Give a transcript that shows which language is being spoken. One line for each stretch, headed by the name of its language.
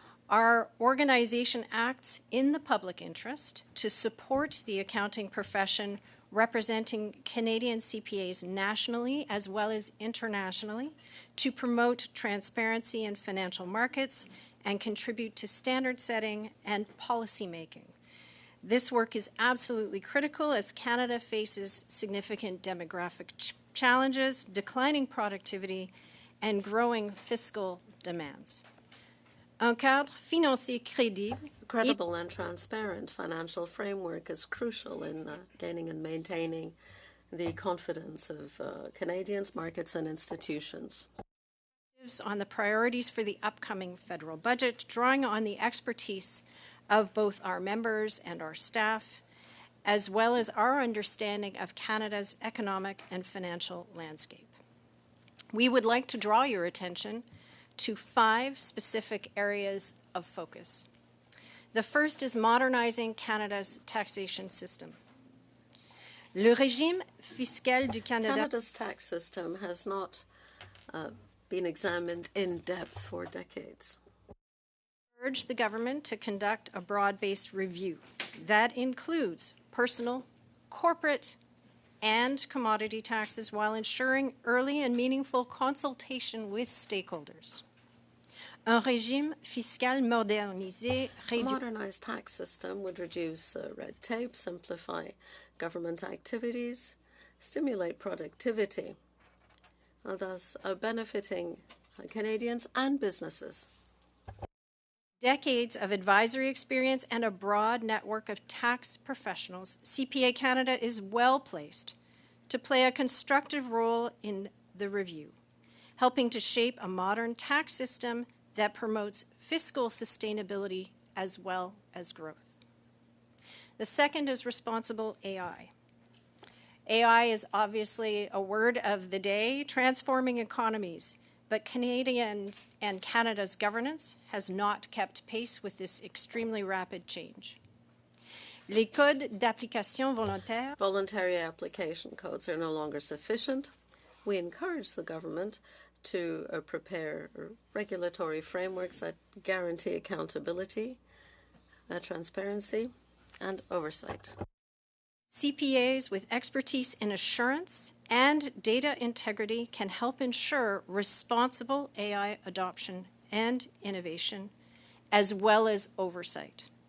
English: Our organization acts in the public interest to support the accounting profession, representing Canadian CPAs nationally as well as internationally, to promote transparency in financial markets and contribute to standard setting and policy making. This work is absolutely critical as Canada faces significant demographic challenges, declining productivity, and growing fiscal demands.
French: Un cadre financier crédible.
English: A credible and transparent financial framework is crucial in gaining and maintaining the confidence of Canadians, markets, and institutions. On the priorities for the upcoming federal budget, drawing on the expertise of both our members and our staff, as well as our understanding of Canada's economic and financial landscape. We would like to draw your attention to 5 specific areas of focus. The first is modernizing Canada's taxation system.
French: Le régime fiscal du Canada.
English: Canada's tax system has not been examined in depth for decades. Urge the government to conduct a broad-based review that includes personal, corporate, and commodity taxes while ensuring early and meaningful consultation with stakeholders.
French: Un régime fiscal modernisé.
English: A modernized tax system would reduce red tape, simplify government activities, stimulate productivity, thus benefiting Canadians and businesses. Decades of advisory experience and a broad network of tax professionals, CPA Canada is well placed to play a constructive role in the review, helping to shape a modern tax system that promotes fiscal sustainability as well as growth. The second is responsible AI. AI is obviously a word of the day, transforming economies. But Canadian and Canada's governance has not kept pace with this extremely rapid change.
French: Les codes d'application volontaire.
English: Voluntary application codes are no longer sufficient. We encourage the government to prepare regulatory frameworks that guarantee accountability, transparency, and oversight. CPAs with expertise in assurance and data integrity can help ensure responsible AI adoption and innovation, as well as oversight.